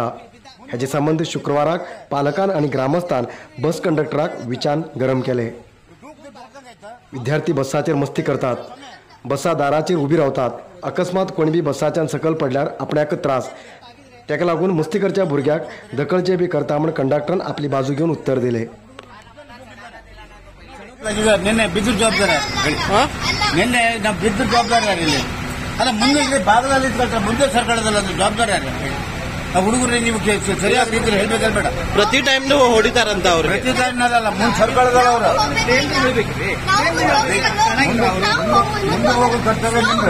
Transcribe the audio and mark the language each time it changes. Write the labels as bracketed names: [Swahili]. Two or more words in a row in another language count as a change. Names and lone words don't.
[Konkani] हेजे संबंद शुक्रवाराक पालकान आणि ग्रामस्थान बस कंडक्टराक विचान गरम केले. विद्यार्थी बसाचेर मस्ती करतात. बसा दाराचेर उबी रावतात. अकस्मात कोणी बी बसाच्यान सकल पडल्यार आपणाक त्रास. तेका लागून मस्ती करच्या भुरग्याक दखलचे बी करता म्हण कंडक्टरान आपली बाजू घेवन उत्तर दिले. [Kannada] ನಿನ್ನೆ ಬಿದ್ದು ಜವಾಬ್ದಾರಿ ನಿನ್ನೆ ನಾವು ಬಿದ್ದು ಜವಾಬ್ದಾರಿ ಆಗಿಲ್ಲ. ಅಲ್ಲ ಮುಂದೆ ಇಲ್ಲಿ ಭಾಗದಲ್ಲಿ ಇಟ್ಕೊಳ್ತಾರೆ ಮುಂದೆ ಸರ್ಕಾರದಲ್ಲಿ ಅದು ಜವಾಬ್ದಾರಿ ಆಗ ಹುಡುಗರಿಗೆ ನೀವು ಸರಿಯಾದ ರೀತಿಯಲ್ಲಿ ಹೇಳ್ಬೇಕಲ್ಲ ಬೇಡ. ಪ್ರತಿ ಟೈಮ್ ನೀವು ಹೊಡಿತಾರಂತ ಅವ್ರು ಪ್ರತಿ ಟೈಮ್ ಅಲ್ಲ ಮುಂದೆ ಸರ್ಕಾರದವರು ಮುಂದೆ ಹೋಗೋ ಕರ್ತವ್ಯ ನಿಮ್ದು.